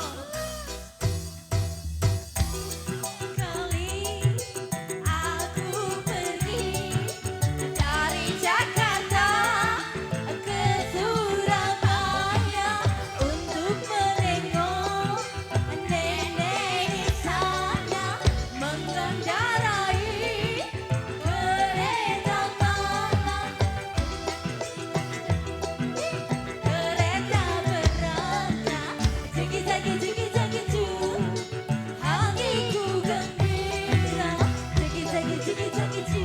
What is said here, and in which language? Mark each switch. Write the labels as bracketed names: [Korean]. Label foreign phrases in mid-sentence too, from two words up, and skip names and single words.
[Indonesian] Kali aku pergi dari Jakarta ke Surabaya untuk menengok nenek di sana mengendarai kereta malam. Kereta berangkat, jigi-jagi jigi-jagi cu, hatiku gembira, jigi-jagi jigi-jagi cu.